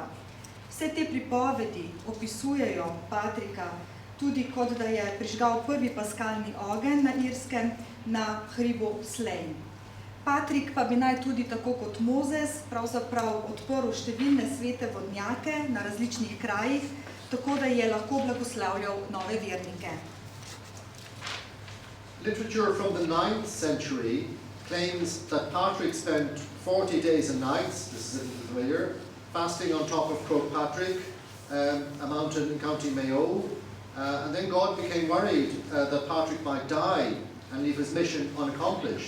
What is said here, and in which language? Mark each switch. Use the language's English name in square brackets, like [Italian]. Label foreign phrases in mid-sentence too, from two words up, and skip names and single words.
[Slovenian] Vse te pripovedi opisujejo Patrika tudi kot da je prižgal prvi paskalni ogenj na Irskem na hribu Slane. Patrik pa bi naj tudi tako kot Mozes pravzaprav odprl številne svete vodnjake na različnih krajih, tako da je lahko blagoslavljal nove vernike. [English] Literature from the 9th century claims that Patrick spent 40 days and nights, this is a little familiar, fasting on top of Croagh Patrick, a mountain in County Mayo, and then God became worried that Patrick might die and leave his mission unaccomplished.